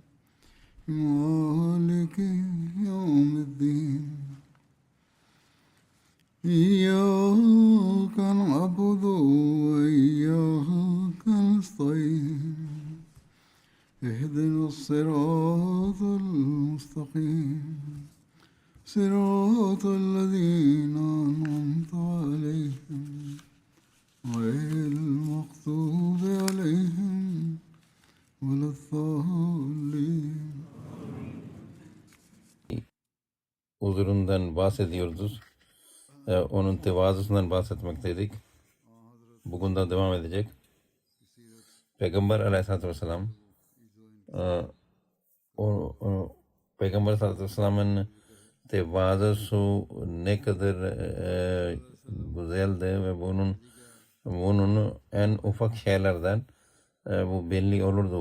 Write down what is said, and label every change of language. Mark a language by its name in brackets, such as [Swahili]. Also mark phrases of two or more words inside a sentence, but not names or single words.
[Arabic] مالك يوم الدين إياك نعبد وإياك نستعين اهدنا الصراط المستقيم صراط الذين أنعمت عليهم غير المغضوب عليهم ولا الضالين. [Turkish] Huzurundan bahsediyoruz. Onun tevazusundan bahsetmekteydik. Bugün de devam edecek. Peygamber [Arabic] عليه الصلاة والسلام [Turkish] Peygamber [Arabic] عليه الصلاة والسلام'ın [Turkish] tevazusu ne kadar güzeldi ve bunun en ufak şeylerden bu belli olurdu.